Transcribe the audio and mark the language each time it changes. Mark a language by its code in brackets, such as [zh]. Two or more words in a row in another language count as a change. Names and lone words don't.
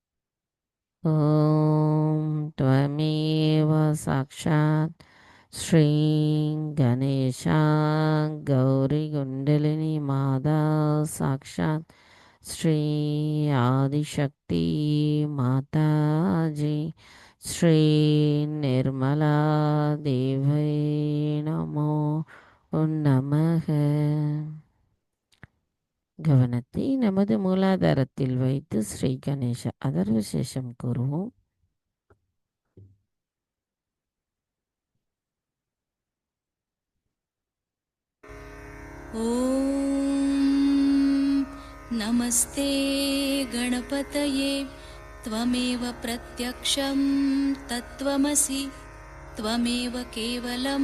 [sa] ॐ त्वमेव साक्षात् श्री गणेश गौरी कुण्डलिनी माता साक्षात् श्री आदिशक्ति माताजी श्री निर्मला देव्यै नमो नमः. [ta] கவனத்தை நமது மூலாதாரத்தில் வைத்து ஸ்ரீ கணேச அதர்வசேஷம் கூறுவோம். [sa] ॐ नमस्ते गणपतये त्वमेव प्रत्यक्षं तत्त्वमसि त्वमेव केवलं